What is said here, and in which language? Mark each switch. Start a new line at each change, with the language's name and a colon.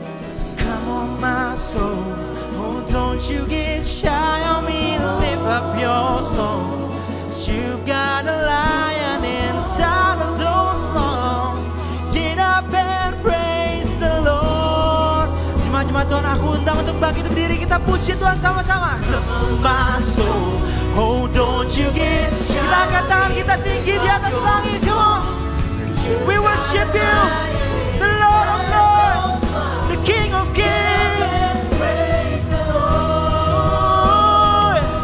English: So come on, my soul, oh, don't you get shy on me. Live up your soul. You've got a lion inside of those lungs. Get up and praise the Lord.
Indonesian: Jemaat-jemaat Tuhan, aku undang untuk bangkit berdiri, kita puji Tuhan sama-sama.
English: My soul, oh don't you get shy.
Indonesian: Kita angkat tangan kita tinggi di atas langit,
English: come on. We worship you, the Lord of Lords, the King of Kings. Praise the Lord.